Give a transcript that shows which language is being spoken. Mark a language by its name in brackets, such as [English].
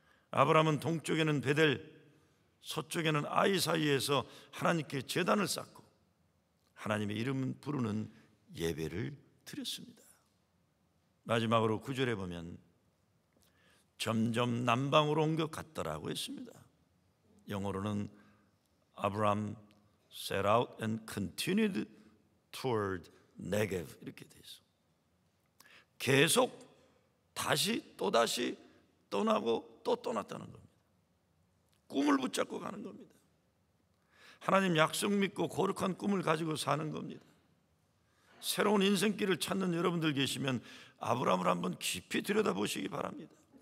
[Korean] 아브라함은 동쪽에는 베델, 서쪽에는 아이 사이에서 하나님께 제단을 쌓고 하나님의 이름 부르는 예배를 드렸습니다. 마지막으로 9절에 보면 점점 남방으로 옮겨갔더라고 했습니다. 영어로는 아브라함 [English] set out and continued toward Negev [Korean] 이렇게 돼 있어. 계속 다시 또다시 떠나고 또 떠났다는 겁니다. 꿈을 붙잡고 가는 겁니다. 하나님 약속 믿고 거룩한 꿈을 가지고 사는 겁니다. 새로운 인생길을 찾는 여러분들 계시면 아브라함을 한번 깊이 들여다보시기 바랍니다.